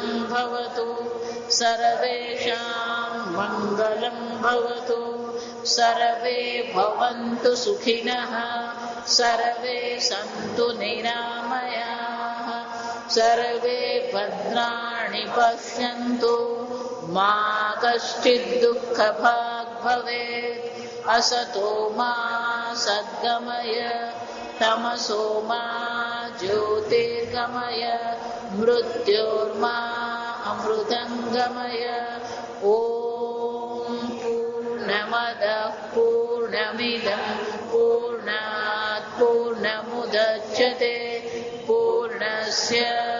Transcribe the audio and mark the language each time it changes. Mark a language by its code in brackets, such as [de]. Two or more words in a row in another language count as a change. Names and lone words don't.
[sa] ભવતુ સર્વેષાં મંગલં ભવતુ સર્વે ભવन्तુ સુખિનઃ સર્વે સन्तુ નિરામયાઃ સર્વે ભદ્રાણિ પશ્યन्तુ મા કશ્ચિत् દુઃખભાગ્ ભવેत् असतो मा सद्गमय तमसो मा ज्योतिर्गमय मृत्योर्मा अमृतंगमय. ओम पूर्णमद पूर्णमिदं पूर्णात् पूर्णमुदच्यते पूर्णस्य